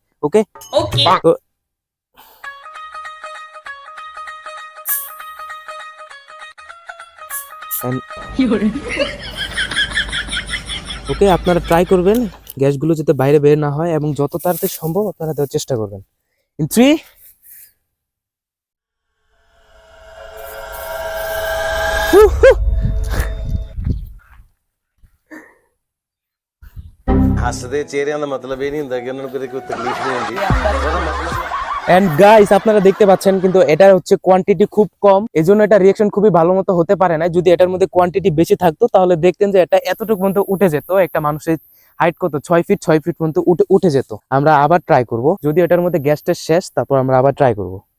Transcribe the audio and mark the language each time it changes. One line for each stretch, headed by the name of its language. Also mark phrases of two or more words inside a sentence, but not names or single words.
Bangla: ওকে তো ওকে আপনারা ট্রাই করবেন গ্যাসগুলো যাতে বাইরে বের না হয়, এবং যত তাড়াতাড়ি সম্ভব আপনারা দেওয়ার চেষ্টা করবেন।
English: ইন 3
Punjabi: ਹੱਸਦੇ ਚਿਹਰਿਆਂ ਦਾ ਮਤਲਬ ਇਹ ਨਹੀਂ ਹੁੰਦਾ ਕਿ ਉਹਨਾਂ ਨੂੰ ਕੋਈ ਤਕਲੀਫ ਨਹੀਂ ਹੁੰਦੀ ਉਹਦਾ ਮਤਲਬ
English: and guys
Bangla: আপনারা দেখতে পাচ্ছেন কিন্তু এটা হচ্ছে কোয়ান্টিটি খুব কম, এজন্য এটা রিয়াকশন খুবই ভালো মতো হতে পারে না। যদি এটার মধ্যে কোয়ান্টিটি বেশি থাকতো তাহলে দেখতেন যে এটা এতটুকু পর্যন্ত উঠে যেত। একটা মানুষের হাইট কত 6 ফিট পর্যন্ত উঠে যেত। আমরা আবার ট্রাই করব, যদি এটার মধ্যে গ্যাসটা শেষ তারপর আমরা আবার ট্রাই করব।